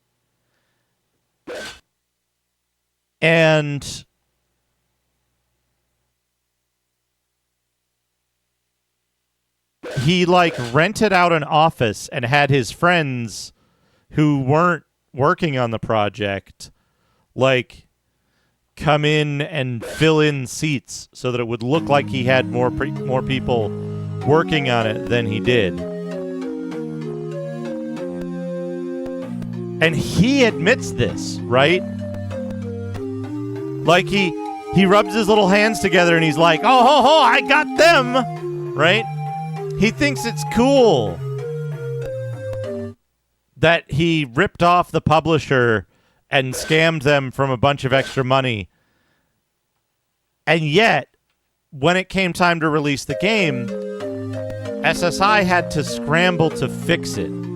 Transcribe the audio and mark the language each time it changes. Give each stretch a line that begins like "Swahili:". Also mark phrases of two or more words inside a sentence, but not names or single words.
English: And he like rented out an office and had his friends who weren't working on the project like come in and fill in seats so that it would look like he had more people working on it than he did. And he admits this, right? Like he rubs his little hands together and he's like, "Oh ho ho, I got them." Right? He thinks it's cool that he ripped off the publisher and scammed them from a bunch of extra money. And yet, when it came time to release the game, SSI had to scramble to fix it.